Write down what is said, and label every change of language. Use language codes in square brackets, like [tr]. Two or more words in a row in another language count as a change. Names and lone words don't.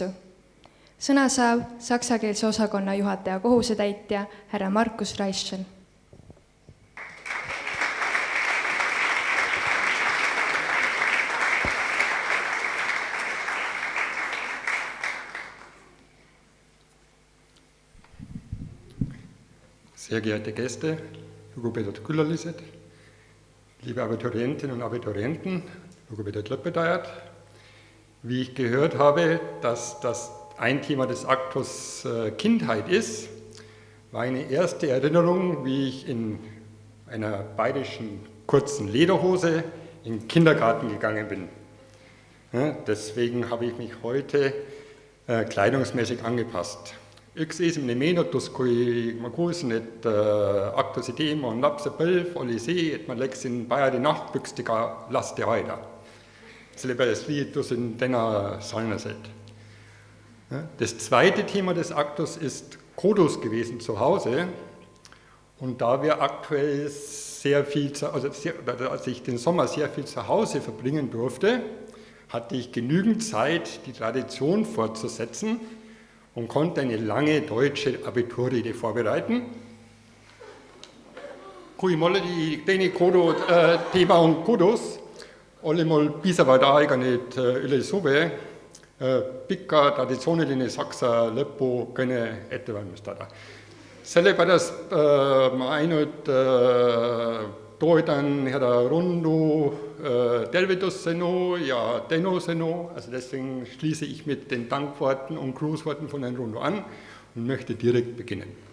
[et] Sõna saab saksakeelse osakonna juhataja kohusetäitja härra Markus Reischel. [de] Sehr geehrte Gäste, [et] lugupeetud külalised, [de] liebe Abiturientinnen und Abiturienten, [et] lugupeetud lõpetajad. [de] Wie ich gehört habe, dass das ein Thema des Aktus Kindheit ist, war eine erste Erinnerung, wie ich in einer bayerischen kurzen Lederhose in den Kindergarten gegangen bin. Ja, deswegen habe ich mich heute kleidungsmäßig angepasst. [et] Üks esimene meenutus, kui ma kuulsin, et Aktuse teema on lapsepõlv, oli see, et ma läksin Bajari nahkpükstega lasteaeda. Sellepärast liitusin täna sarnaselt. [de] Das zweite Thema des Aktus ist Kodus gewesen zu Hause. Und da wir aktuell als ich den Sommer sehr viel zu Hause verbringen durfte, hatte ich genügend Zeit, die Tradition fortzusetzen und konnte eine lange deutsche Abiturrede vorbereiten. [et] Kui mul oli teine teema on kodus, oli mul piisavalt aega nüüd üle suve pikka traditsiooniline saksa lõpukõne ette valmistada. Sellepärast ma ainult toetan härra Rundu tervitussõnu ja tänusõnu. [de] Also deswegen schließe ich mit den Dankworten und Grußworten von Herrn Rundu an und möchte direkt beginnen.